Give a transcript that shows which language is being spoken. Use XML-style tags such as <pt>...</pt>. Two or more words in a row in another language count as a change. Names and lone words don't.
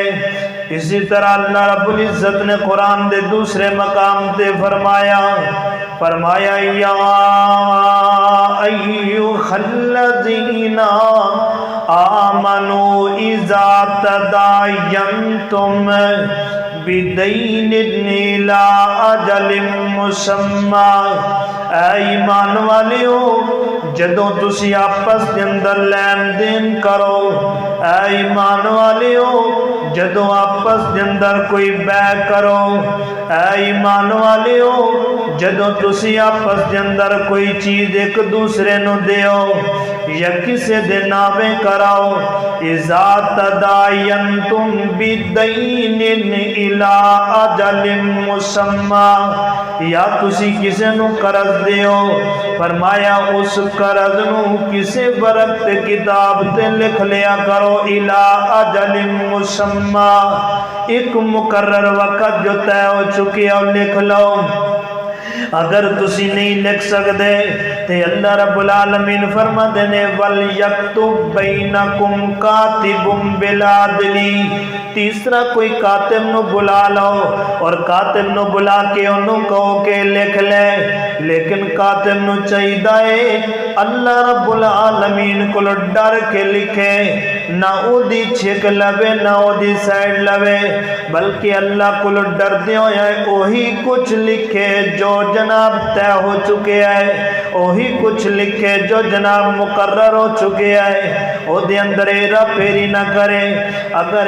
<pa>اسی طرح اللہ رب العزت نے قرآن دے دوسرے مقام تے فرمایا</pa> <ar>یا ایھا الذین آمنوا اذا تداینتم بدین الی اجل مسمی۔</ar> <pa>اے ایمان والیو، جدوں تسی آپس دے اندر لین دین کرو، اے ایمان والیو جدوں آپس دے اندر کوئی بے کرو، اے ایمان والیو جدوں تسی آپس دے اندر کوئی چیز ایک دوسرے نو دیو یا کسے دے نامے کراؤ،</pa> <ar>اذا تداینتم بدین الی اجل مسمی،</ar> <pa>یا تسی کسے نو قرض دیو، فرمایا اس قرض نو کسے ورق تے کتاب تے لکھ لیا کرو،</pa> <ar>الی اجل مسمی،</ar> <pa>ایک مقرر وقت جو طے ہو چکی ہے لکھ لو۔ اگر تسی نہیں لکھ سکتے تے اللہ رب العالمین فرما دینے</pa> <ar>وَلْيَكْتُبْ بَيْنَكُمْ كَاتِبٌ بِالْعَدْلِ،</ar> <pa>تیسرا کوئی کاتب نو بلا لو اور کاتب نو بلا کے انہوں کہو کہ لکھ لے، لیکن کاتب نو چاہیے اللہ رب العالمین کو ڈر کے لکھے، نہ او دی چھک لوے نہ او دی سائڈ لوے، بلکہ اللہ کو ڈر دیو ہے وہی کچھ لکھے جو جناب طے ہو چکے ہیں، وہی کچھ لکھے جو جناب مقرر ہو چکے ہیں، او دے اندر ایرا پھیری نہ کرے۔</pa>